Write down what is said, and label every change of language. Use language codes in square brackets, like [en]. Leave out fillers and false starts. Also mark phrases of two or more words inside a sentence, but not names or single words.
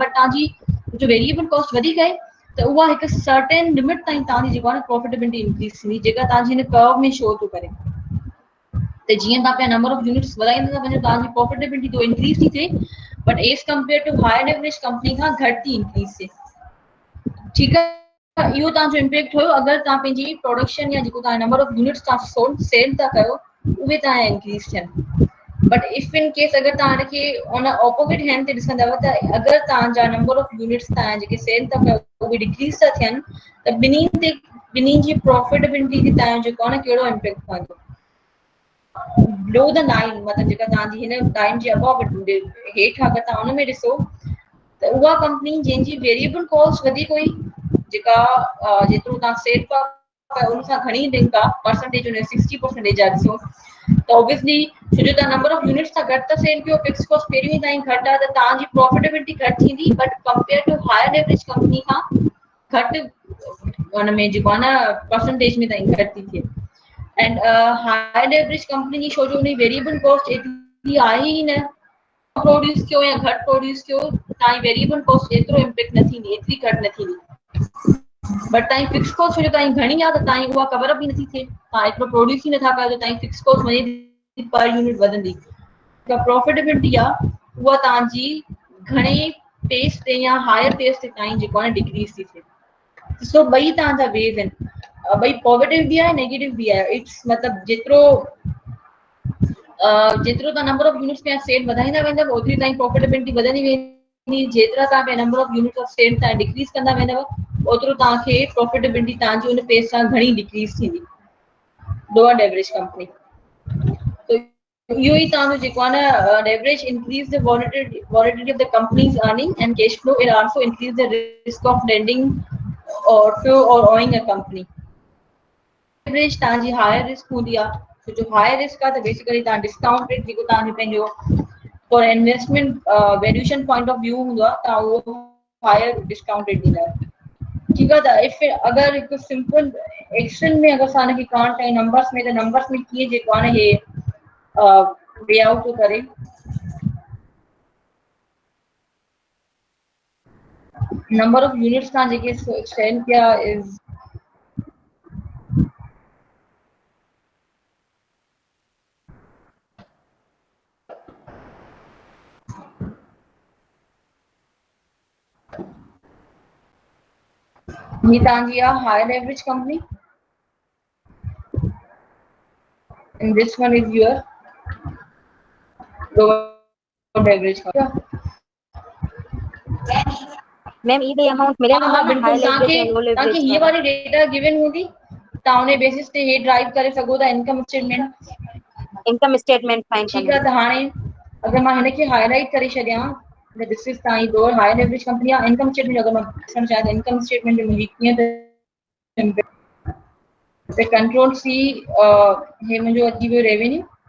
[sd] बट तव्हांजी जो [en] variable cost [sd] वधीक आहे त उहा हिकु [en] certain limit [sd] ताईं तव्हांजी जेको आहे न [en] profitability increase [sd] थींदी जेका तव्हांजी हिन कर्व में शो थो करे। त जीअं तव्हां पंहिंजा [en] number of units [sd] वधाईंदा था वञो तव्हांजी प्रॉफिटेबिलिटी तो इंक्रीज थी थिए [en] but as compared to higher leverage company [sd] खां घटि थी इंक्रीज थिए। ठीकु आहे। इहो तव्हांजो इम्पैक्ट हुयो अगरि तव्हां पंहिंजी प्रोडक्शन या जेको तव्हां [en] number of units [sd] तव्हां सेल था कयो उहे तव्हां इंक्रीज थियनि। [en] but if in case [sd] अगरि तव्हां हिनखे उन [en] opposite hand [sd] ते ॾिसंदव त अगरि तव्हांजा [en] number of units [sd] तव्हां जेके सेल था कयो उहे डिक्रीज था थियनि त ॿिन्हिनि जी प्रॉफिटेबिलिटी ते तव्हांजो जेको आहे न कहिड़ो इम्पैक्ट पवंदो। [en] below the line [sd] मतलब जेका तव्हांजी हिन लाइन जे अबव हेठि अगरि तव्हां हुन में ॾिसो त उहा कंपनी जंहिंजी [en] variable cost [sd] वधीक हुई जेका जेतिरो तव्हां सेल कयो उन सां घणी लिंक आहे परसेंटेज हुन 60% आहे ॾिसो त ऑब्वियसली छो जो तव्हां [en] number of units [sd] सां घटि था सेल कयो [en] fixed cost [sd] पहिरियों ई ताईं घटि आहे त तव्हांजी प्रॉफिटेबिलिटी घटि थींदी [en] but compare to higher leverage company [sd] खां घटि हुन में जेको आहे न परसेंटेज में ताईं घटि थी थिए। [en] and higher leverage company [sd] जी छो जो उन [en] variable cost [sd] एतिरी आहे ई न प्रोड्यूस कयो या घटि प्रोड्यूस कयो तव्हांजी [en] variable cost [sd] एतिरो इम्पैक्ट न थींदी, एतिरी घटि न थींदी। बट तव्हांजी [en] fixed cost [sd] छो जो तव्हांजी घणी आहे त तव्हांजी उहा [en] cover up [sd] ई नथी थिए, तव्हां एतिरो प्रोड्यूस ई नथा कयो त तव्हांजी [en] fixed cost [sd] वञे [en] per unit [sd] वधंदी। जेका प्रॉफिटेबिलिटी आहे उहा तव्हांजी घणे पेस ते या [en] higher pace [sd] ते ताईं जेको आहे डिक्रीज थी थिए। सो ॿई तव्हांजा वेव आहिनि, ॿई पॉजिटिव बि आहे नेगेटिव बि आहे। इट्स मतलब जेतिरो तव्हां [en] number of units [sd] में सेल वधाईंदा वेंदव ओतिरी तव्हांजी प्रॉफिटेबिलिटी वधंदी वेंदी, जेतिरा तव्हां पंहिंजा [en] number of units of sale [sd] तव्हां डिक्रीज कंदा वेंदव ओतिरो तव्हांखे प्रॉफिटेबिलिटी तव्हांजी उन पेस सां घणी डिक्रीज थींदी [en] lower leverage company. [sd] इहो ई तव्हांजो जेको आहे न [en] leverage increase the volatility of the company's earning and cash flow it also increase the risk of lending or owing a company. [sd] लेवरेज तव्हांजी [en] higher risk [sd] हूंदी आहे छो जो [en] higher risk [sd] आहे त बेसिकली तव्हां [en] discount rate [sd] जेको तव्हांजो पंहिंजो [en] for investment valuation point of view [sd] हूंदो आहे तव्हां उहो [en] higher discount rate [sd] ॾींदा आहियो। ठीकु आहे। त इफ अगरि हिकु [en] simple action [sd] में अगरि असां हिनखे करणु चाहियूं नंबर्स में कीअं जेको आहे न हे [en] pay out [sd] थो करे [en] number of units [sd] तव्हां जेके सेल किया इज ये तव्हांजी आहे [en] higher leverage company and this one is your lower leverage company। [ur] میم یہ اماؤنٹ ملے گا हाँ نا ہائی بالکل [en] leverage and low [ur] تاکہ [en] leverage [ur] یہ والی [en] data given [sd] हूंदी तव्हां उन बेसिस ते हे ड्राइव करे सघो था [en] income statement. income statement fine [ur] ٹھیک ہے. [sd] त हाणे अगर मां हिनखे हाईलाइट करे छॾियां त [en] this is [sd] तव्हांजी [en] lower high leverage company [sd] आहे। [en] income statement [sd] अगर मां ॾिसणु चाहियां त [en] income statement [sd] मुंहिंजी कीअं त [en] control C [sd] हे मुंहिंजो अची वियो रेवेन्यू